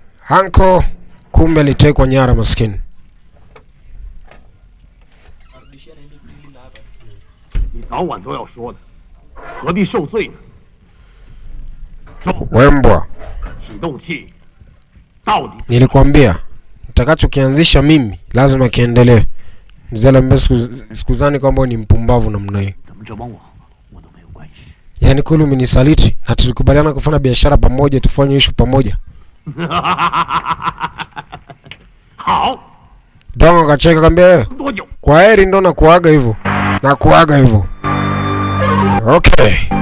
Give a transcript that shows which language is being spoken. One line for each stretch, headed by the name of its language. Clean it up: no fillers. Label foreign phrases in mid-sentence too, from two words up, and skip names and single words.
Swahili: Anko kumbe alitekwa nyara maskini.
Chinese: 你早晚都要说的，何必受罪呢？
Swahili: Wembwa,
Chinese: 启动器到底
Swahili: nilikwambia nitakachokianzisha mimi lazima kiendelee. Mzee Lembe sikuzani kwamba ni mpumbavu namna hiyo.
Chinese: 怎么折磨我都没有关系。
Swahili: Yaani kweli umenisaliti na tulikubaliana kufanya biashara pamoja, tufanye issue pamoja.
Chinese: 好，
Swahili: Dongo akacheka akamwambia
Chinese: 多久？
Swahili: kwa heri ndo na kuaga hivyo. Na kuaga hivyo. Okay.